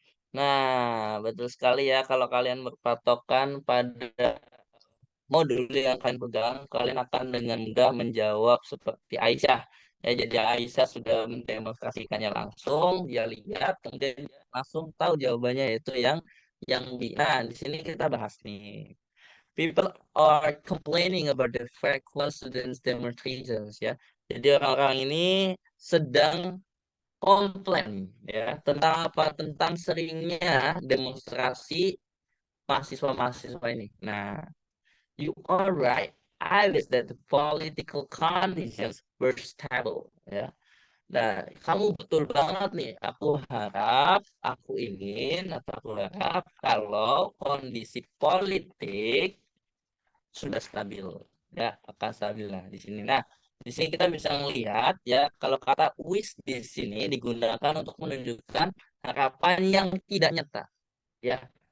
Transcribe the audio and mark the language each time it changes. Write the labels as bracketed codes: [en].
[id] Nah, betul sekali ya kalau kalian berpatokan pada modul yang kalian pegang, kalian akan dengan mudah menjawab seperti Aisyah. Ya, jadi Aisyah sudah mendemonstrasikannya langsung, dia lihat, kemudian dia langsung tahu jawabannya yaitu yang B. Nah, di sini kita bahas nih. [en] People are complaining about the frequent students demonstrations ya. [id] Jadi orang-orang ini sedang komplain ya tentang apa? Tentang seringnya demonstrasi mahasiswa-mahasiswa ini. [en] Nah, you are right. I wish that the political conditions were stable ya. [id] Nah, kamu betul banget nih. Aku ingin, atau aku harap kalau kondisi politik sudah stabil ya, akan stabil. Nah di sini, di sini kita bisa melihat ya kalau kata wish di sini digunakan untuk menunjukkan harapan yang tidak nyata ya.